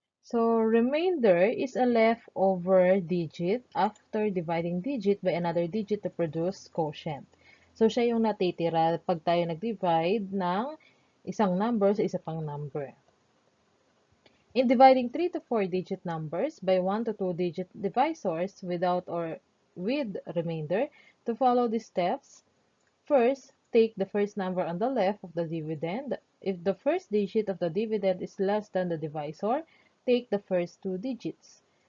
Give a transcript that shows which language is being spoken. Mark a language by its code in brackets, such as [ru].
[en] So, remainder is a leftover digit after dividing digit by another digit to produce quotient. [tl] So, siya yung natitira pag tayo nag-divide ng isang number sa isa pang number. [en] In dividing 3 to 4 digit numbers by 1 to 2 digit divisors without or with remainder, to follow the steps, first, take the first number on the left of the dividend. If the first digit of the dividend is less than the divisor, take the first two digits.